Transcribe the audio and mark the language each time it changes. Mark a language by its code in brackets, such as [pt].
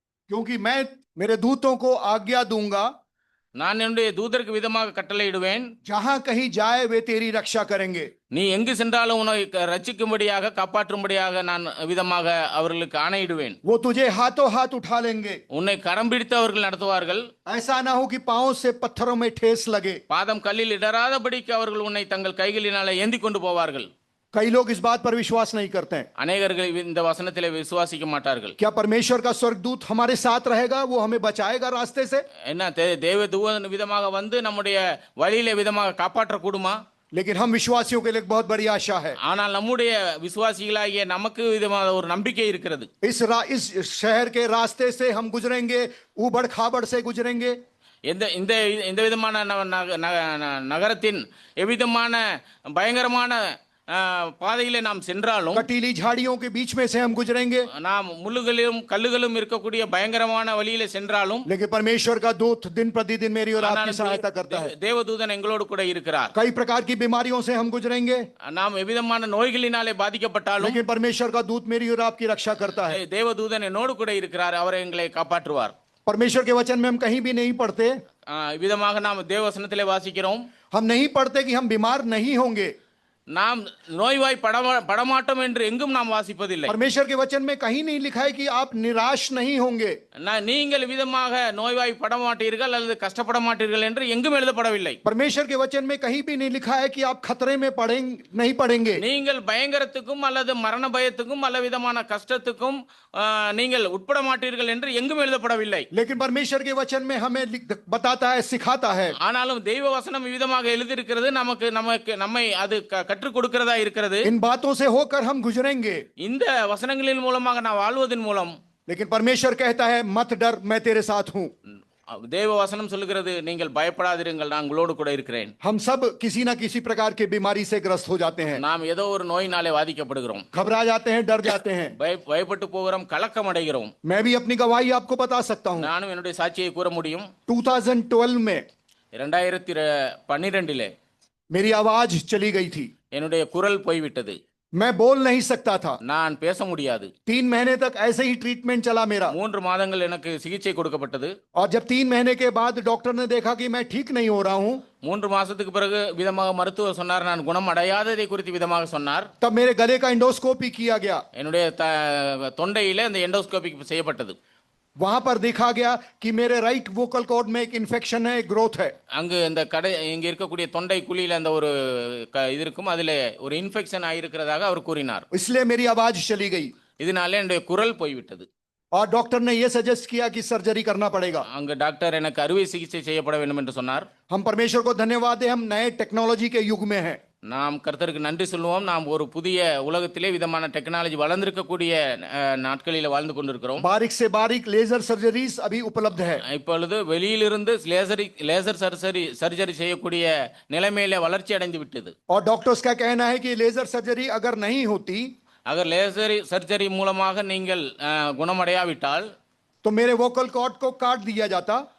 [hi] क्योंकि मैं मेरे दूतों को आज्ञा दूंगा, [ta] நான் என்னுடைய தூதருக்கு விதமாக கட்டளையிடுவேன், [hi] जहां कहीं जाए वे तेरी रक्षा करेंगे। [ta] நீ எங்கு சென்றாலும் உன்னை ரட்சிக்கும்படியாக காப்பாற்றும்படியாக நான் விதமாக அவர்களுக்கு ஆணையிடுவேன். [hi] वो तुझे हाथों हाथ उठा लेंगे, [ta] உன்னை கரம் பிடித்து அவர்கள் நடத்துவார்கள். [hi] ऐसा ना हो कि पांव से पत्थरों में ठेस लगे। [ta] பாதம் கல்லில் இடராதபடிக்கு அவர்கள் உன்னை தங்கள் கைகளினாலே ஏந்தி கொண்டு போவார்கள். [hi] कई लोग इस बात पर विश्वास नहीं करते हैं। [ta] அநேகர்கள் இந்த வசனத்திலே விசுவாசிக்க மாட்டார்கள். [hi] क्या परमेश्वर का स्वर्गदूत हमारे साथ रहेगा, वो हमें बचाएगा रास्ते से? [ta] என்ன தேவ தூதன் விதமாக வந்து நம்முடைய வழியிலே விதமாக காப்பாற்ற கூடுமா? [hi] लेकिन हम विश्वासियों के लिए एक बहुत बड़ी आशा है। [ta] ஆனால் நம்முடைய விசுவாசிகளாகிய நமக்கு விதமான ஒரு நம்பிக்கை இருக்கிறது. [hi] इस शहर के रास्ते से हम गुजरेंगे, ऊबड़ खाबड़ से गुजरेंगे। [ta] இந்த விதமான நகரத்தின் எவ்விதமான பயங்கரமான பாதையிலே நாம் சென்றாலும், [hi] कटीली झाड़ियों के बीच में से हम गुजरेंगे, [ta] நாம் முள்ளுகளும் கல்லுகளும் இருக்கக்கூடிய பயங்கரமான வழியிலே சென்றாலும், [hi] लेकिन परमेश्वर का दूत दिन प्रतिदिन मेरी और आपकी सहायता करता है। [ta] தேவதூதன் எங்களோடு கூட இருக்கிறார். [hi] कई प्रकार की बीमारियों से हम गुजरेंगे, [ta] நாம் எவ்விதமான நோய்களினாலே பாதிக்கப்பட்டாலும், [hi] लेकिन परमेश्वर का दूत मेरी और आपकी रक्षा करता है। [ta] தேவதூதன் என்னோடு கூட இருக்கிறார், அவர் எங்களை காப்பாற்றுவார். [hi] परमेश्वर के वचन में हम कहीं भी नहीं पढ़ते, [ta] விதமாக நாம் தேவவசனத்திலே வாசிக்கிறோம், [hi] हम नहीं पढ़ते कि हम बीमार नहीं होंगे, [ta] நாம் நோய்வாய் படமாட்டோம் என்று எங்கும் நாம் வாசிப்பதில்லை. [hi] परमेश्वर के वचन में कहीं नहीं लिखा है कि आप निराश नहीं होंगे। [ta] நீங்கள் விதமாக நோய்வாய் படமாட்டீர்கள் அல்லது கஷ்டப்பட மாட்டீர்கள் என்று எங்கும் எழுதப்படவில்லை. [hi] परमेश्वर के वचन में कहीं भी नहीं लिखा है कि आप खतरे में नहीं पड़ेंगे। [ta] நீங்கள் பயங்கரத்துக்கும் அல்லது மரண பயத்துக்கும் அல்ல விதமான கஷ்டத்துக்கும் நீங்கள் உட்பட மாட்டீர்கள் என்று எங்கும் எழுதப்படவில்லை. [hi] लेकिन परमेश्वर के वचन में हमें बताता है, सिखाता है। [ta] ஆனாலும் தெய்வ வசனம் விதமாக எழுதியிருக்கிறது, நம்மை அது கற்றுக் கொடுக்கிறதா இருக்கிறது. [hi] इन बातों से होकर हम गुजरेंगे, [ta] இந்த வசனங்களின் மூலமாக நான் வாழ்வதன் மூலம். [hi] लेकिन परमेश्वर कहता है मत डर, मैं तेरे साथ हूं। [ta] தேவ வசனம் சொல்லுகிறது, நீங்கள் பயப்படாதிருங்கள், நான் உங்களோடு கூட இருக்கிறேன். [hi] हम सब किसी ना किसी प्रकार की बीमारी से ग्रस्त हो जाते हैं। [ta] நாம் ஏதோ ஒரு நோயினாலே வாதிக்கப்படுகிறோம், [hi] घबरा जाते हैं, डर जाते हैं, [ta] பயப்பட்டு போகிறோம், கலக்கம் அடைகிறோம். [hi] मैं भी अपनी गवाही आपको बता सकता हूं। [ta] நானும் என்னுடைய சாட்சியை கூற முடியும். [hi] 2012 में [ta] 2012 [hi] मेरी आवाज चली गई थी, [ta] என்னுடைய குரல் போய்விட்டது. [hi] मैं बोल नहीं सकता था। [ta] நான் பேச முடியாது. [hi] 3 महीने तक ऐसे ही ट्रीटमेंट चला मेरा। [ta] 3 மாதங்கள் எனக்கு சிகிச்சை கொடுக்கப்பட்டது. [hi] और जब 3 महीने के बाद डॉक्टर ने देखा कि मैं ठीक नहीं हो रहा हूं, [ta] 3 மாசத்துக்கு பிறகு விதமாக மருத்துவர் சொன்னார், நான் குணம் அடையாததை குறித்து விதமாக சொன்னார். [hi] तब मेरे गले का एंडोस्कोपी किया गया। [ta] என்னுடைய தொண்டையில அந்த எண்டோஸ்கோபி செய்யப்பட்டது. [hi] वहां पर देखा गया कि मेरे राइट वोकल कॉर्ड में एक इन्फेक्शन है, ग्रोथ है। [ta] அங்கு இந்த இங்க இருக்கக்கூடிய தொண்டை குழியில அந்த ஒரு இது இருக்கும், அதுல ஒரு இன்ஃபெக்ஷன் ஆயிருக்கிறதாக அவர் கூறினார். [hi] इसलिए मेरी आवाज चली गई। [ta] இதனால என்னுடைய குரல் போய்விட்டது. [hi] और डॉक्टर ने यह सजेस्ट किया कि सर्जरी करना पड़ेगा। [ta] அங்கு டாக்டர் எனக்கு அறுவை சிகிச்சை செய்யப்பட வேண்டும் என்று சொன்னார். [hi] हम परमेश्वर को धन्यवाद दें, हम नए टेक्नोलॉजी के युग में हैं। [ta] நாம் கர்த்தருக்கு நன்றி சொல்லுவோம். நாம் ஒரு புதிய உலகத்திலே விதமான டெக்னாலஜி வளர்ந்திருக்கக்கூடிய நாட்களில் வாழ்ந்து கொண்டிருக்கிறோம். [hi] बारीक से बारीक लेजर सर्जरीज अभी उपलब्ध है। [ta] இப்பொழுது வெளியிலிருந்து லேசர் சர்ஜரி செய்யக்கூடிய நிலைமையில வளர்ச்சி அடைந்து விட்டது. [hi] और डॉक्टर्स का कहना है कि लेजर सर्जरी अगर नहीं होती, अगर [ta] லேசர் சர்ஜரி மூலமாக நீங்கள் குணமடையாவிட்டால், [hi] तो मेरे वोकल कॉर्ड को काट दिया जाता।